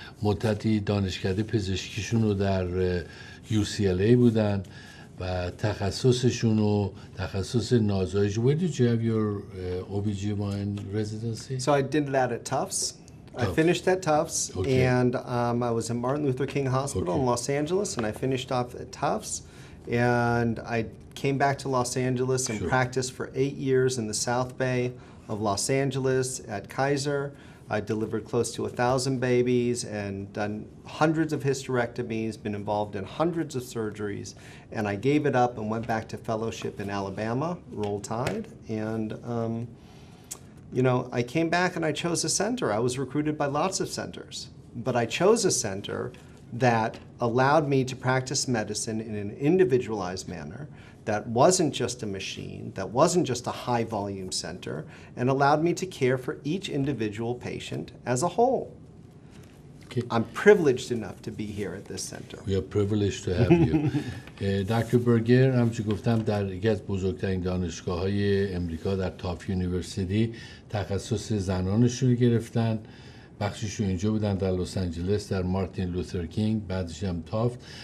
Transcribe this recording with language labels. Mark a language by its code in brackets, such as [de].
[fa] مدتی دانشکده پزشکیشون رو در UCLA بودن و تخصصشون رو تخصص نازایش. [en] Where did you have your OBGYN residency? So I did that at Tufts. I finished at Tufts, okay. and I was in Martin Luther King Hospital in Los Angeles, and I finished off at Tufts. And I came back to Los Angeles and practiced for 8 years in the South Bay of Los Angeles at Kaiser. I delivered close to 1,000 babies and done hundreds of hysterectomies, been involved in hundreds of surgeries, and I gave it up and went back to fellowship in Alabama, Roll Tide, and you know, I came back and I chose a center. I was recruited by lots of centers, but I chose a center that allowed me to practice medicine in an individualized manner, that wasn't just a machine, that wasn't just a high volume center, and allowed me to care for each individual patient as a whole. Okay. I'm privileged enough to be here at this center. We are privileged to have you. [fa] دکتر برگر همچون گفتم در یکی از بزرگترین دانشگاه‌های امریکا در تاف یونیورسیتی تخصص زنانشون رو گرفتن. بخششون اینجا بودن در لس آنجلس در مارتین لوتر کینگ، بعدش هم تافت.